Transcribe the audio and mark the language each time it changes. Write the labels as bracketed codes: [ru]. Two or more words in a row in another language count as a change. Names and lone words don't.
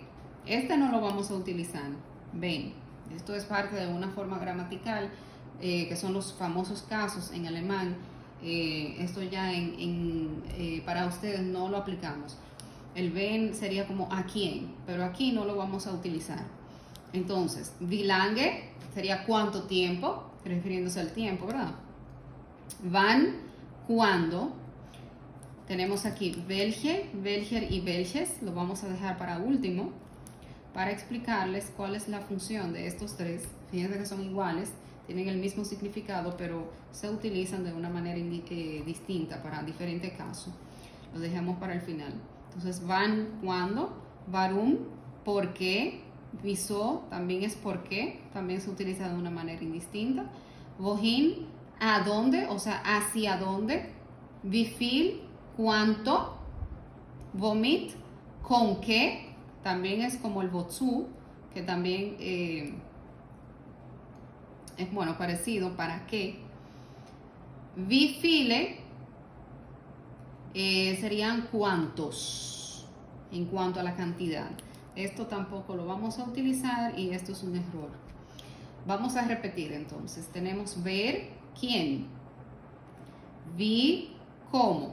[es] Este no lo vamos a utilizar. Ven, esto es parte de una forma gramatical que son los famosos casos en alemán. Esto ya para ustedes no lo aplicamos. El ven sería como a quién, pero aquí no lo vamos a utilizar. Entonces, [de] wie lange [es] sería cuánto tiempo, refiriéndose al tiempo, ¿verdad? Wann, cuándo. Tenemos aquí [de] welche, welcher [es] y welches. Lo vamos a dejar para último para explicarles cuál es la función de estos tres. Fíjense que son iguales, tienen el mismo significado, pero se utilizan de una manera distinta para diferentes casos. Lo dejamos para el final. Entonces, wann, cuándo, warum, por qué, wieso también es por qué, también se utiliza de una manera indistinta. Wohin, a dónde, o sea, hacia dónde. [de] Wie viel, [es] cuánto. Womit, con qué, también es como el wozu, que también es parecido, para qué. [de] Wie viele, [es] serían cuántos en cuanto a la cantidad. Esto tampoco lo vamos a utilizar y esto es un error. Vamos a repetir entonces. Tenemos ver, quién. Wie, cómo.